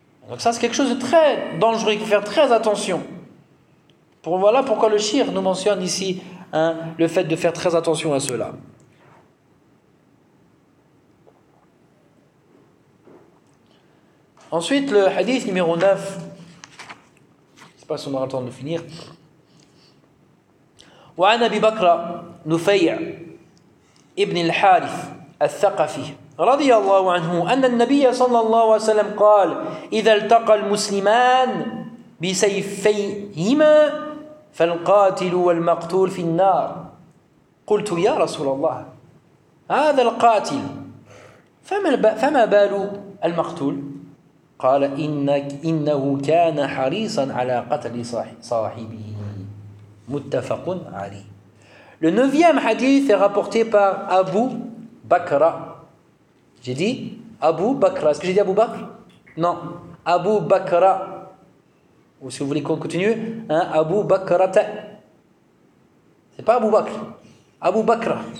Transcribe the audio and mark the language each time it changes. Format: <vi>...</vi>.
<fr>Donc ça, c'est quelque chose de très dangereux, il faut faire très attention. Pour, voilà pourquoi le Shir nous mentionne ici hein, le fait de faire très attention à cela. Ensuite, le hadith numéro 9, je ne sais pas si on aura le temps de le finir.</fr> <ar>« Wa an Abi Bakr Nufay' ibn al-Harith » الثقفي رضي الله عنه أن النبي صلى الله عليه وسلم قال إذا التقى المسلمان بسيفيهما فالقاتل والمقتول في النار قلت يا رسول الله هذا القاتل فما بال المقتول قال إنه كان حريصا على قتل صاحبه متفق عليه.</ar> <fr>Le neuvième hadith est rapporté par Abu Bakra. J'ai dit Abu Bakra. Est-ce que j'ai dit Abu Bakr? Non. Abu Bakra. Ou si vous voulez qu'on continue, hein, Abu Bakra. C'est pas Abu Bakr. Abu Bakra.</fr>